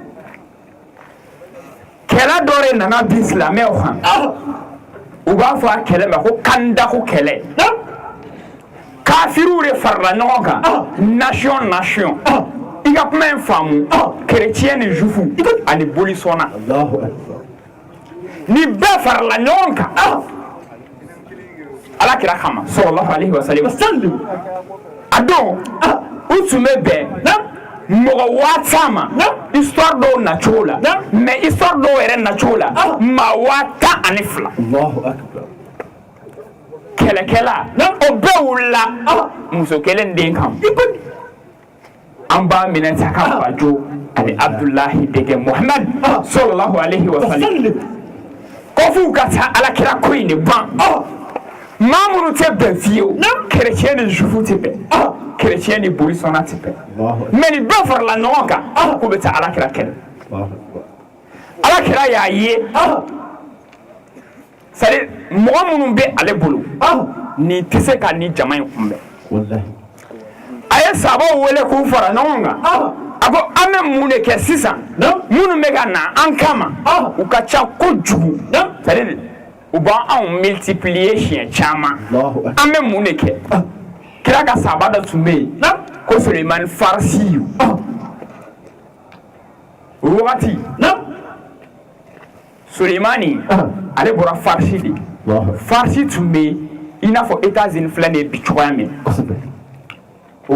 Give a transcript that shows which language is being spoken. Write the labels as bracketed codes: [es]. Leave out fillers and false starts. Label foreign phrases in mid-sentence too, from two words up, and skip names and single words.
[bm] kɛlɛ dɔ de nana bi silamɛw kan u b'a fɔ a kɛlɛ ma ko kandako kɛlɛ kafiriw de farala ɲɔgɔn kan nation i ka kuma in faamu chrétien ni jufu ani bolisɔnna ni bɛɛ farala ɲɔgɔn kan Ala kira kama sallallahu alaihi wasallam a don u tun bɛ bɛn mɔgɔ 1000 histoire dɔw nacogo la mais histoire dɔw yɛrɛ nacogo la maa 102 kɛlɛkɛla o bɛɛ wulila muso kelen den kan an b'a minɛ ta ka bajo ani Abdulahi denkɛ Muhamad sallallahu alaihi wasallam ko f'u ka taa Ala kira ko in de ban maa minnu tɛ bɛn fiyewu chrétien ni jufu tɛ bɛn chrétien ni bolisɔnna tɛ bɛn mais ni bɛɛ farala ɲɔgɔn kan k'u bɛ taa Ala kira kɛlɛ Ala kira y'a ye c'est-à-dire mɔgɔ minnu bɛ ale bolo nin tɛ se ka nin jama in kunbɛn a ye sahabaw wele k'u fara ɲɔgɔn kan a ko an bɛ mun de kɛ sisan minnu bɛ ka na an kama u ka ca kojugu c'est-à-dire u b'anw multiplier siɲɛ caman an bɛ mun de kɛ kira ka sahaba dɔ tun bɛ yen ko Sulemani Farisi o wagati Sulemani ale bɔra Farisi de Farisi tun bɛ yen i n'a fɔ États-Unis filɛ nin ye bi cogoya min o